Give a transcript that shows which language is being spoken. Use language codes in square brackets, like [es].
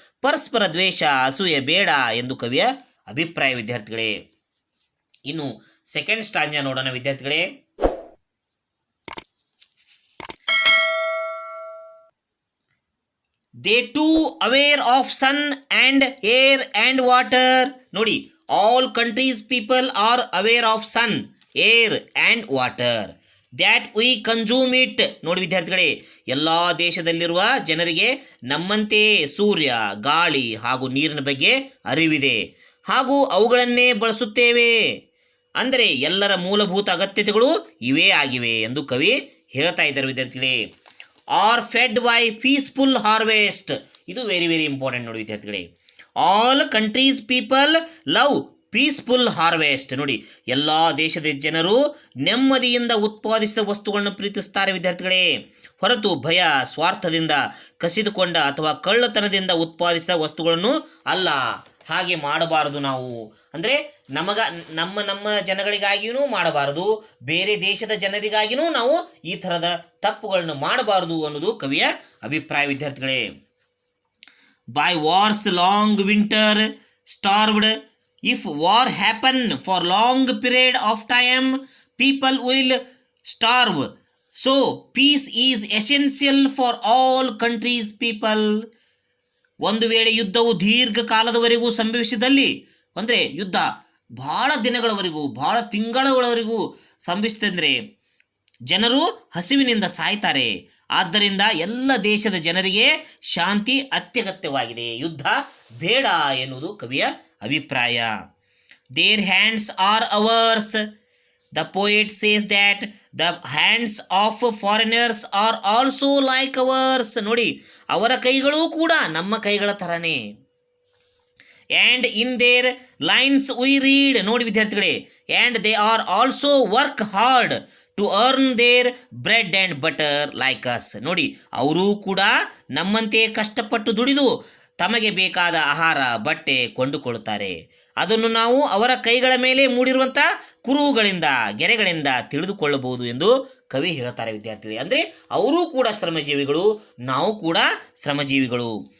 [kn] ಪರಸ್ಪರ ದ್ವೇಷ, ಅಸೂಯೆ ಬೇಡ ಎಂದು ಕವಿಯ ಅಭಿಪ್ರಾಯ ವಿದ್ಯಾರ್ಥಿಗಳೇ. ಇನ್ನು ಸೆಕೆಂಡ್ ಸ್ಟಾಂಜಾ ನೋಡೋಣ ವಿದ್ಯಾರ್ಥಿಗಳೇ. [en] They too aware of sun and air and water. ನೋಡಿ, all countries people are aware of sun, air and water that we consume it. [kn] ನೋಡಿ ವಿದ್ಯಾರ್ಥಿಗಳೇ, ಎಲ್ಲ ದೇಶದಲ್ಲಿರುವ ಜನರಿಗೆ ನಮ್ಮಂತೆಯೇ ಸೂರ್ಯ, ಗಾಳಿ ಹಾಗೂ ನೀರಿನ ಬಗ್ಗೆ ಅರಿವಿದೆ ಹಾಗೂ ಅವುಗಳನ್ನೇ ಬಳಸುತ್ತೇವೆ. ಅಂದರೆ ಎಲ್ಲರ ಮೂಲಭೂತ ಅಗತ್ಯತೆಗಳು ಇವೇ ಆಗಿವೆ ಎಂದು ಕವಿ ಹೇಳ್ತಾ ಇದ್ದಾರೆ ವಿದ್ಯಾರ್ಥಿಗಳೇ. [en] Are fed by peaceful harvest. [kn] ಇದು [en] very very important [kn] ನೋಡಿ ವಿದ್ಯಾರ್ಥಿಗಳೇ. [en] All countries people love peaceful harvest. [kn] ನೋಡಿ, ಎಲ್ಲ ದೇಶದ ಜನರು ನೆಮ್ಮದಿಯಿಂದ ಉತ್ಪಾದಿಸಿದ ವಸ್ತುಗಳನ್ನು ಪ್ರೀತಿಸ್ತಾರೆ ವಿದ್ಯಾರ್ಥಿಗಳೇ, ಹೊರತು ಭಯ, ಸ್ವಾರ್ಥದಿಂದ ಕಸಿದುಕೊಂಡ ಅಥವಾ ಕಳ್ಳತನದಿಂದ ಉತ್ಪಾದಿಸಿದ ವಸ್ತುಗಳನ್ನು ಅಲ್ಲ. ಹಾಗೆ ಮಾಡಬಾರದು ನಾವು. ಅಂದರೆ ನಮ್ಮ ಜನಗಳಿಗಾಗಿಯೂ ಮಾಡಬಾರದು, ಬೇರೆ ದೇಶದ ಜನರಿಗಾಗಿಯೂ ನಾವು ಈ ಥರದ ತಪ್ಪುಗಳನ್ನು ಮಾಡಬಾರದು ಅನ್ನೋದು ಕವಿಯ ಅಭಿಪ್ರಾಯ ವಿದ್ಯಾರ್ಥಿಗಳೇ. [en] By war's long winter starved, if war happen for long period of time, people will starve. So peace is essential for all countries people. [kn] ಒಂದು ವೇಳೆ ಯುದ್ಧವು ದೀರ್ಘಕಾಲದವರೆಗೂ ಸಂಭವಿಸಿದಲ್ಲಿ, ಅಂದರೆ ಯುದ್ಧ ಬಹಳ ದಿನಗಳವರೆಗೂ ಬಹಳ ತಿಂಗಳವರೆಗೂ ಸಂಭವಿಸಿದಂದರೆ ಜನರು ಹಸಿವಿನಿಂದ ಸಾಯ್ತಾರೆ. ಆದ್ದರಿಂದ ಎಲ್ಲ ದೇಶದ ಜನರಿಗೆ ಶಾಂತಿ ಅತ್ಯಗತ್ಯವಾಗಿದೆ, ಯುದ್ಧ ಬೇಡ ಎನ್ನುವುದು ಕವಿಯ ಅಭಿಪ್ರಾಯ. [en] Their hands are ours. The poet says that the hands of foreigners are also like ours. [kn] ನೋಡಿ, ಅವರ ಕೈಗಳೂ ಕೂಡ ನಮ್ಮ ಕೈಗಳ ಥರನೇ. [en] And in their lines we read, [kn] ನೋಡಿ ವಿದ್ಯಾರ್ಥಿಗಳೇ, [en] and they are also work hard to earn their bread and butter like us. [kn] ನೋಡಿ, ಅವರೂ ಕೂಡ ನಮ್ಮಂತೆ ಕಷ್ಟಪಟ್ಟು ದುಡಿದು ತಮಗೆ ಬೇಕಾದ ಆಹಾರ ಬಟ್ಟೆ ಕೊಂಡುಕೊಳ್ಳುತ್ತಾರೆ. ಅದನ್ನು ನಾವು ಅವರ ಕೈಗಳ ಮೇಲೆ ಮೂಡಿರುವಂಥ ಕುರುಹುಗಳಿಂದ ಗೆರೆಗಳಿಂದ ತಿಳಿದುಕೊಳ್ಳಬಹುದು ಎಂದು ಕವಿ ಹೇಳ್ತಾರೆ ವಿದ್ಯಾರ್ಥಿಗಳೇ. ಅಂದರೆ ಅವರೂ ಕೂಡ ಶ್ರಮಜೀವಿಗಳು, ನಾವು ಕೂಡ ಶ್ರಮಜೀವಿಗಳು.